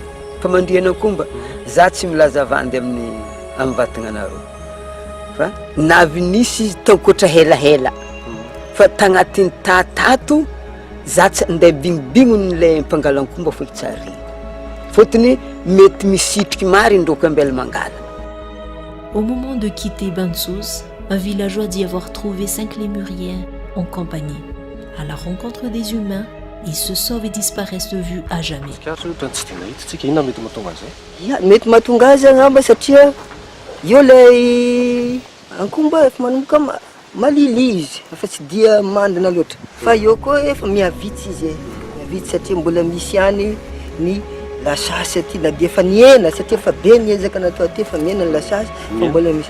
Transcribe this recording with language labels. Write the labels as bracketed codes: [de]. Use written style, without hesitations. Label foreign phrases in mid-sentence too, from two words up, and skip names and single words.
[mg] famandriana akomba za tsy milaza vandy amin'ny vatagna anareo fa navy nisy izy taokoatra helahela fa tagnatin'ny tatato za tsy andeha bignobignony le mpangalan-komba fa tsary fotony mety misitriky mary indroko ambela mangala. [fr] Au moment de quitter Bansouz, un villageois dit avoir trouvé 5 lémuriens en compagnie. À la rencontre des humains, ils se sauvent et disparaissent de vue à jamais. [mg] Mety mahatonga azy angamba satria io lay ankomba efa manomboka malily izy fa tsy dia mandina loatra fa io koa efa miavitsy izy miavitsy satria mbola misy any ny lasasy aty na dia efa niena satria efa be niezaka natao aty efa miena ny lasasy fa mbola misy